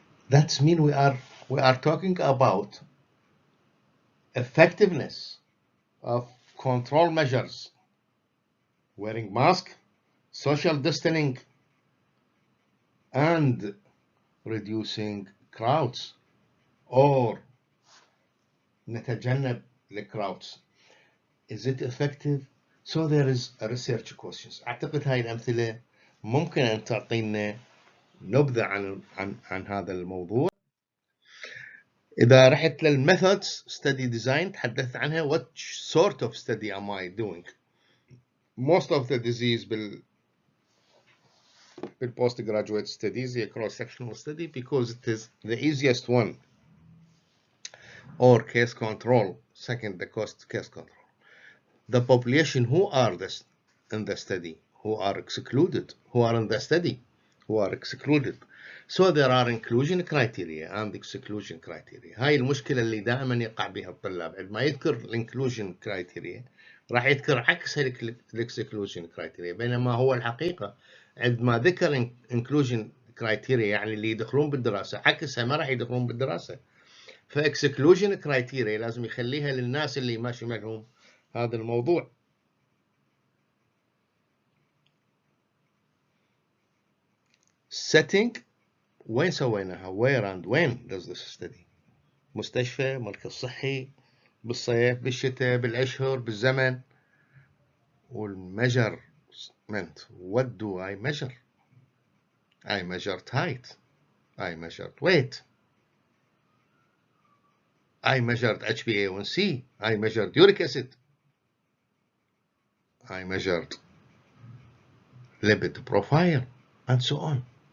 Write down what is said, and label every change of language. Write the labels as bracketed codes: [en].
[en] That means we are talking about effectiveness of control measures, wearing mask, social distancing, and reducing crowds or [ar] نتجنب الكراودز. [en] Is it effective? So there is a research questions. [ar] أعتقد هاي الأمثلة ممكن أن تعطينا نبذة عن هذا الموضوع. إذا رحت للmethods study design تحدثت عنها. [en] What sort of study am I doing? Most of the disease بالpostgraduate studies هي cross-sectional study because it is the easiest one, or case control. Second, the case control. The population who are in the study, who are excluded, who are in the study, who are excluded. So there are inclusion criteria and exclusion criteria. [ar] هاي المشكلة اللي دائما يقع بها الطلاب. عندما يذكر inclusion criteria راح يذكر عكس exclusion criteria، بينما هو الحقيقة عندما ذكر inclusion criteria يعني اللي يدخلون بالدراسة، عكسها ما راح يدخلون بالدراسة. فاكسكلوجن كرايتيريا لازم يخليها للناس اللي ماشي معهم هذا الموضوع. setting وين سويناها؟ [en] where and when does this study؟ [ar] مستشفى، مركز صحي، بالصيف، بالشتاء، بالأشهر، بالزمن. [en] والmeasurement what do I measure؟ I measured height، I measured weight، I measured HbA1c، I measured uric acid، I measured lipid profile, and so on.